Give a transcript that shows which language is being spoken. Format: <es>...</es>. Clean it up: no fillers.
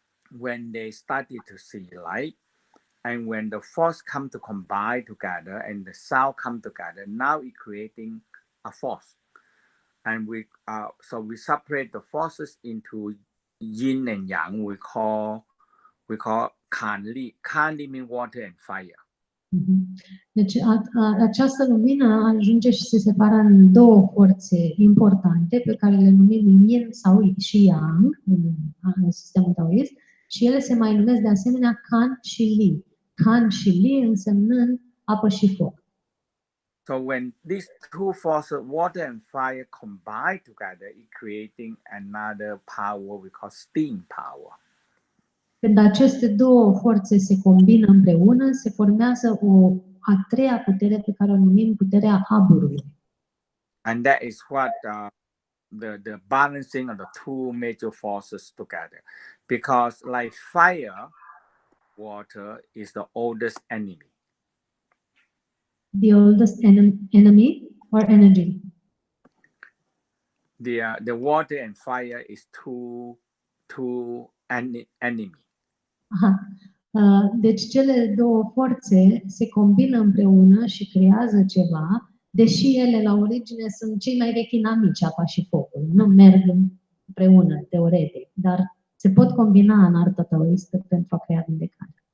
<en>when they started to see light, and when the force come to combine together and the sound come together, now it creating a force. And so we separate the forces into yin and yang. We call kanli. Kanli means water and fire.</en> <ro>Deci această lumină ajunge și se separă în două forțe importante pe care le numim yin sau și yang în sistemul taoist și ele se mai numesc de asemenea kan și li. Kan și li însemnând apă și foc.</ro> <en>So when these two forces, water and fire, combine together, it creating another power we call steam power.</en> <ro>Când aceste două forțe se combină împreună, se formează o a treia putere pe care o numim puterea aburului.</ro> <en>And that is what the balancing of the two major forces together. Because like fire, water is the oldest enemy. The oldest enemy or energy? The water and fire is two enemy. Aha.</en> <ro>Deci cele două forțe se combină împreună și creează ceva, deși ele la origine sunt cei mai vechi inamici, apa și focul. Nu merg împreună, teoretic, dar se pot combina în arta taoistă pentru a crea vindecare.</ro>